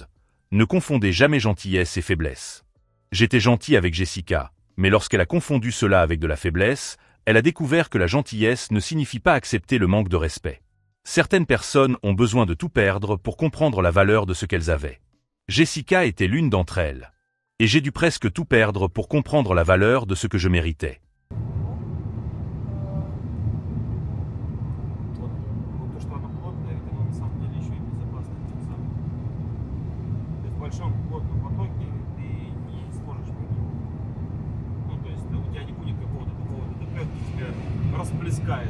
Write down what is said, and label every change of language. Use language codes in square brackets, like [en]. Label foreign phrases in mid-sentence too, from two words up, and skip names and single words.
[fr] Ne confondez jamais gentillesse et faiblesse. J'étais gentil avec Jessica, mais lorsqu'elle a confondu cela avec de la faiblesse, elle a découvert que la gentillesse ne signifie pas accepter le manque de respect. Certaines personnes ont besoin de tout perdre pour comprendre la valeur de ce qu'elles avaient. Jessica était l'une d'entre elles. Et j'ai dû presque tout perdre pour comprendre la valeur de ce que je méritais. [ru] В большом плотном потоке ты не сможешь пойти. Ну, то есть у тебя не будет какого-то такого ДТП, который тебя расплескает.